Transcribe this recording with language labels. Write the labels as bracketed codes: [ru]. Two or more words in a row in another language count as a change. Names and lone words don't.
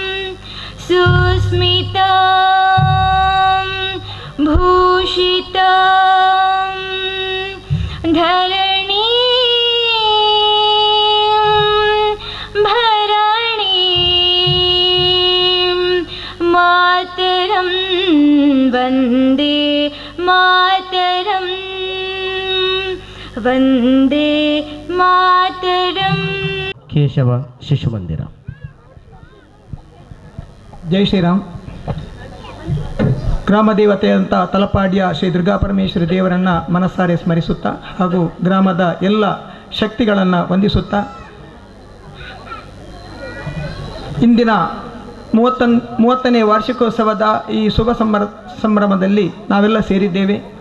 [sa] सुस्मितां भूषितां धरणीं भरणीं मातरं वन्दे मातरम् ವಂದೇ ಮಾತರಂ. [kn] ಕೇಶವ ಶಿಶು ಮಂದಿರ. [hi] जय श्रीराम. [kn] ಗ್ರಾಮ ದೇವತೆಯಂಥ ತಲಪಾಡಿಯ ಶ್ರೀ ದುರ್ಗಾಪರಮೇಶ್ವರಿ ದೇವರನ್ನು ಮನಸ್ಸಾರೆ ಸ್ಮರಿಸುತ್ತಾ ಹಾಗೂ ಗ್ರಾಮದ ಎಲ್ಲ ಶಕ್ತಿಗಳನ್ನು ವಂದಿಸುತ್ತಾ ಇಂದಿನ 30ನೇ ವಾರ್ಷಿಕೋತ್ಸವದ ಈ ಶುಭ ಸಂಭ್ರಮದಲ್ಲಿ ನಾವೆಲ್ಲ ಸೇರಿದ್ದೇವೆ.